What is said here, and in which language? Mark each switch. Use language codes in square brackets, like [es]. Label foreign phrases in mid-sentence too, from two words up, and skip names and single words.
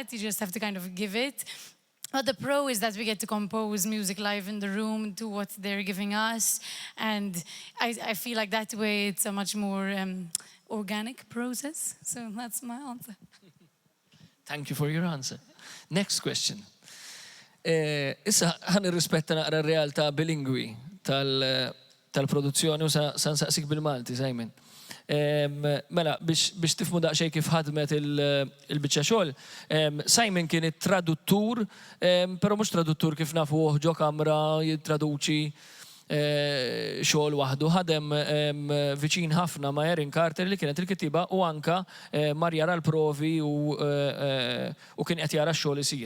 [en] You just have to kind of give it. But the pro is that we get to compose music live in the room to what they're giving us. And I feel like that way it's a much more organic process. So that's my answer. Thank you for your answer. Next question. [mt] Issa ħan irrispetta naqra r-realtà bilingwi tal-produzzjoni u san saqsik bil-Malti, Simon. Mela, biex tifmu daqxej kif ħadmet il-bicċa xogħol, Simon kien it-traduttur, però mhux traduttur kif nafu ġo kamra jittraduċi xogħol waħdu, ħadem viċin ħafna ma' Erin Carter li kienet il-kittiba u anka mar jara l-provi u kien qed jara x-xogħol isir.